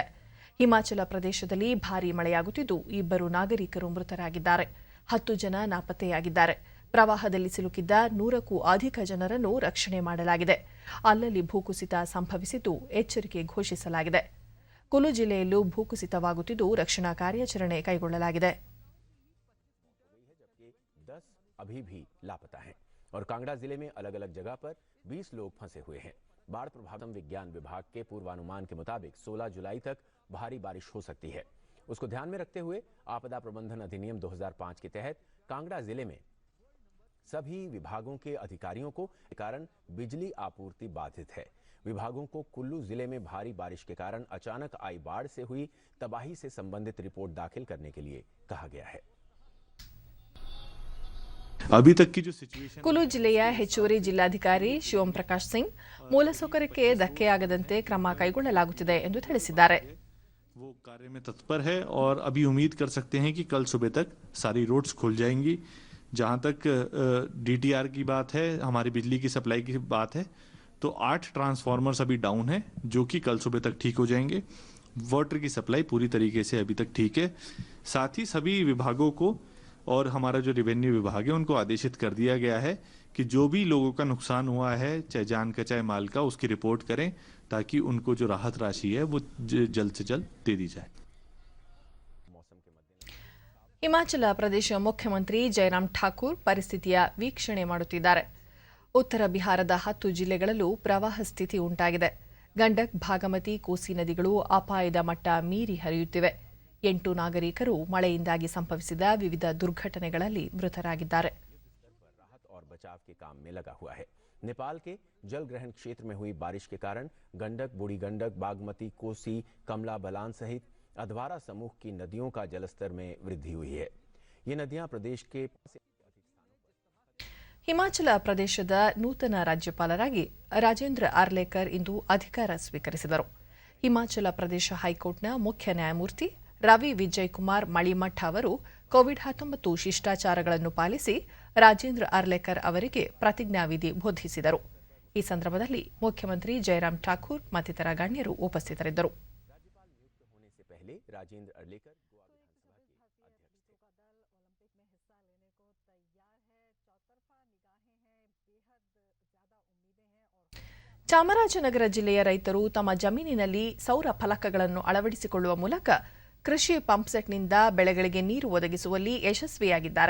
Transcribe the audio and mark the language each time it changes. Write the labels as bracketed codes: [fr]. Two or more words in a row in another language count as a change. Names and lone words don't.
[kn] ಹಿಮಾಚಲ ಪ್ರದೇಶದಲ್ಲಿ ಭಾರೀ ಮಳೆಯಾಗುತ್ತಿದ್ದು 2 ನಾಗರಿಕರು ಮೃತರಾಗಿದ್ದಾರೆ. 10 ಜನ ನಾಪತ್ತೆಯಾಗಿದ್ದಾರೆ. ಪ್ರವಾಹದಲ್ಲಿ ಸಿಲುಕಿದ್ದ 100ಕ್ಕೂ ಅಧಿಕ ಜನರನ್ನು ರಕ್ಷಣೆ ಮಾಡಲಾಗಿದೆ. ಅಲ್ಲಲ್ಲಿ ಭೂಕುಸಿತ ಸಂಭವಿಸಿದ್ದು ಎಚ್ಚರಿಕೆ ಘೋಷಿಸಲಾಗಿದೆ. ಕುಲು ಜಿಲ್ಲೆಯಲ್ಲೂ ಭೂಕುಸಿತವಾಗುತ್ತಿದ್ದು ರಕ್ಷಣಾ ಕಾರ್ಯಾಚರಣೆ ಕೈಗೊಳ್ಳಲಾಗಿದೆ. [hi] अभी भी लापता हैं और कांगड़ा जिले में अलग अलग जगह पर 20 लोग फंसे हुए हैं। बाढ़ प्रभावित विज्ञान विभाग के पूर्वानुमान के मुताबिक 16 जुलाई तक भारी बारिश हो सकती है। उसको ध्यान में रखते हुए आपदा प्रबंधन अधिनियम 2005 के तहत कांगड़ा जिले में सभी विभागों के अधिकारियों को कारण बिजली आपूर्ति बाधित है। विभागों को कुल्लू जिले में भारी बारिश के कारण अचानक आई बाढ़ से हुई तबाही से संबंधित रिपोर्ट दाखिल करने के लिए कहा गया है। अभी तक की जो सिचुएशन [kn] ಕುಲು ಜಿಲ್ಲೆಯ ಹೆಚ್ಚುವರಿ ಜಿಲ್ಲಾಧಿಕಾರಿ ಶಿವಂ ಪ್ರಕಾಶ್ ಸಿಂಗ್ ಮೂಲಸೌಕರ್ಯಕ್ಕೆ ಧಕ್ಕೆಯಾಗದಂತೆ ಕ್ರಮ ಕೈಗೊಳ್ಳಲಾಗುತ್ತಿದೆ ಎಂದು ತಿಳಿಸಿದ್ದಾರೆ. [hi] वो कार्य में तत्पर है और अभी उम्मीद कर सकते हैं कि कल सुबह तक सारी रोड्स खुल जाएंगी। जहां तक डीटीआर की बात है, हमारी बिजली की सप्लाई की बात है, तो 8 ट्रांसफार्मर्स अभी डाउन है जो कि कल सुबह तक ठीक हो जाएंगे। वाटर की सप्लाई पूरी तरीके से अभी तक ठीक है। साथ ही सभी विभागों को और हमारा जो रेवेन्यू विभाग है उनको आदेशित कर दिया गया है कि जो भी लोगों का नुकसान हुआ है, चाहे जान का चाहे माल का, उसकी रिपोर्ट करें ताकि उनको जो राहत राशि है वो जल्द से जल्द दे दी जाए। [kn] ಹಿಮಾಚಲ ಪ್ರದೇಶ ಮುಖ್ಯಮಂತ್ರಿ ಜಯರಾಮ್ ಠಾಕೂರ್ ಪರಿಸ್ಥಿತಿಯ ವೀಕ್ಷಣೆ ಮಾಡುತ್ತಿದ್ದಾರೆ. ಉತ್ತರ ಬಿಹಾರದ 10 ಜಿಲ್ಲೆಗಳಲ್ಲೂ ಪ್ರವಾಹ ಸ್ಥಿತಿ ಉಂಟಾಗಿದೆ. ಗಂಡಕ್, ಭಾಗಮತಿ, ಕೋಸಿ ನದಿಗಳು ಅಪಾಯದ ಮಟ್ಟ ಮೀರಿ ಹರಿಯುತ್ತಿವೆ. 8 ನಾಗರಿಕರು ಮಳೆಯಿಂದಾಗಿ ಸಂಭವಿಸಿದ ವಿವಿಧ ದುರ್ಘಟನೆಗಳಲ್ಲಿ ಮೃತರಾಗಿದ್ದಾರೆ. [hi] राहत और बचाव के काम में लगा हुआ है। नेपाल के जल ग्रहण क्षेत्र में हुई बारिश के कारण गंडक, बूढ़ी गंडक, बागमती, कोसी, कमला बलान सहित अधवारा समूह की नदियों का जलस्तर में वृद्धि हुई है। ये नदियां प्रदेश के [kn] ಹಿಮಾಚಲ ಪ್ರದೇಶದ ನೂತನ ರಾಜ್ಯಪಾಲರಾಗಿ ರಾಜೇಂದ್ರ ಆರ್ಲೇಕರ್ ಇಂದು ಅಧಿಕಾರ ಸ್ವೀಕರಿಸಿದರು. ಹಿಮಾಚಲ ಪ್ರದೇಶ ಹೈಕೋರ್ಟ್ನ ಮುಖ್ಯ ನ್ಯಾಯಮೂರ್ತಿ ರವಿ ವಿಜಯ್ ಕುಮಾರ್ ಮಳಿಮಠ್ ಅವರು ಕೋವಿಡ್-19 ಶಿಷ್ಟಾಚಾರಗಳನ್ನು ಪಾಲಿಸಿ ರಾಜೇಂದ್ರ ಆರ್ಲೇಕರ್ ಅವರಿಗೆ ಪ್ರತಿಜ್ಞಾವಿಧಿ ಬೋಧಿಸಿದರು. ಈ ಸಂದರ್ಭದಲ್ಲಿ ಮುಖ್ಯಮಂತ್ರಿ ಜಯರಾಮ್ ಠಾಕೂರ್ ಮತ್ತಿತರ ಗಣ್ಯರು ಉಪಸ್ಥಿತರಿದ್ದರು. राजेंद्र अर्लेकर ಚಾಮರಾಜನಗರ ಜಿಲ್ಲೆಯ ರೈತರು ತಮ್ಮ ಜಮೀನಿನಲ್ಲಿ ಸೌರ ಫಲಕಗಳನ್ನು ಅಳವಡಿಸಿಕೊಳ್ಳುವ ಮೂಲಕ ಕೃಷಿ ಪಂಪ್ಸೆಟ್ನಿಂದ ಬೆಳೆಗಳಿಗೆ ನೀರು ಒದಗಿಸುವಲ್ಲಿ ಯಶಸ್ವಿಯಾಗಿದ್ದಾರೆ.